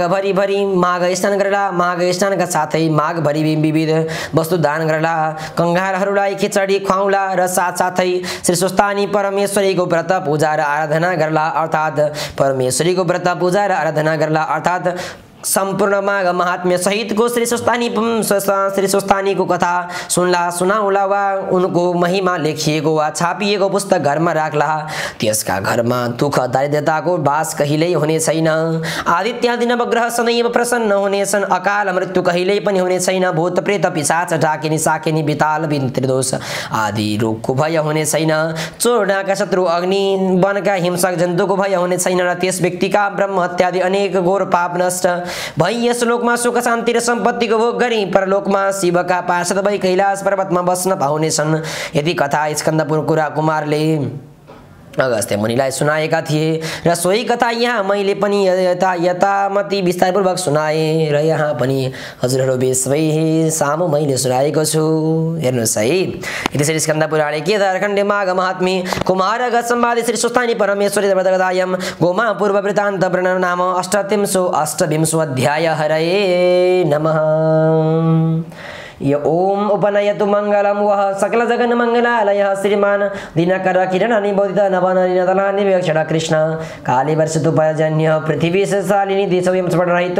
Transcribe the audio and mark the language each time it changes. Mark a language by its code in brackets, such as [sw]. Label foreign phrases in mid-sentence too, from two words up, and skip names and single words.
[ne] भरि माघ स्नान गर्ला, माघ स्नानका साथै माघ भरि विविध वस्तु दान गर्ला, कंगालहरूलाई खिचडी खुवाउला र साथसाथै श्री स्वस्थानी परमेश्वरीको व्रत पूजा र आराधना गर्ला, अर्थात् परमेश्वरीको व्रत पूजा र आराधना गर्ला, अर्थात् सम्पूर्ण माघ महात्म्य सहितको श्री स्वस्थानीको कथा सुनाउला वा उनको महिमा लेखिएको वा छापिएको पुस्तक घरमा राख्ला। त्यसका घरमा दुःख दारिद्रताको बास कहिल्यै हुने छैन। आदित्यादि नवग्रह सदैव प्रसन्न हुनेछन्। अकाल मृत्यु कहिल्यै पनि हुने छैन। भूत प्रेत पिशाच डाकिनी साकिनी बिताल त्रिदोष आदि रोगको भय हुने छैन। चोर डाका शत्रु अग्नि वनका हिंसक जन्तुको भय हुने छैन र त्यस व्यक्तिका ब्रह्म हत्यादि अनेक घोर पाप नष्ट भई यस लोकमा सुख शान्ति र सम्पत्तिको भोग गरी परलोकमा शिवका पार्षद भई कैलाश पर्वतमा बस्न पाउनेछन्। यदि कथा स्कन्दपुर कुमारले अगस्त्य मुनिलाई सुनाएका थिए र सोही कथा यहाँ मैले पनि यतामति विस्तारपूर्वक सुनाएँ र यहाँ पनि हजुरहरू बेसबै सामु मैले सुनाएको छु। हेर्नुहोस् है, [sa] यति श्री स्कन्दपुराणे केदारखण्डे माघ महात्म्य कुमार संवादे श्री स्वस्थानी परमेश्वरी व्रतकथायां गोमा पूर्व वृत्तान्त वर्णन नाम अष्टविंशो अध्याय। हरये नमः। य ओम उपनयतु मंगलम वह सकल जगन मंगलालय श्रीमान दिनकर किरण निबोधित नवनलिनतलानि विवक्षण कृष्ण काली वर्षतु पर्जन्य पृथ्वी शालिनी देशोयं स्फुटरहितो